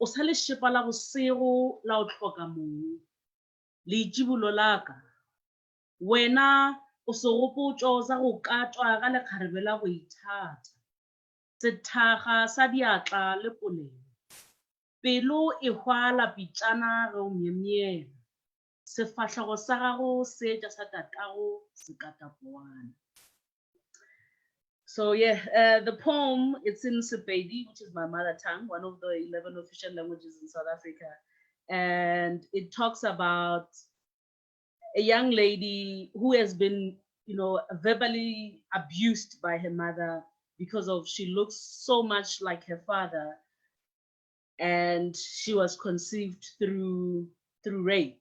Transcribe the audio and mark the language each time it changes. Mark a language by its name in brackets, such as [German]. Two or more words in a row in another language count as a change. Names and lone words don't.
[Northern Sotho] sa lešepa la bosego la o hloka mong, leitšibulo la ka, wena o se gopotšo sa go katwa ga lekgarebe la go ithata, sethakga sa diatla le polelo, pelo e hwala pitšana ge o myemyela, sefahlego sa gago seetša sa tatago se katapowana. [English] So yeah, the poem, it's in Sepedi, which is my mother tongue, one of the 11 official languages in South Africa. And it talks about a young lady who has been, you know, verbally abused by her mother because of she looks so much like her father, and she was conceived through rape.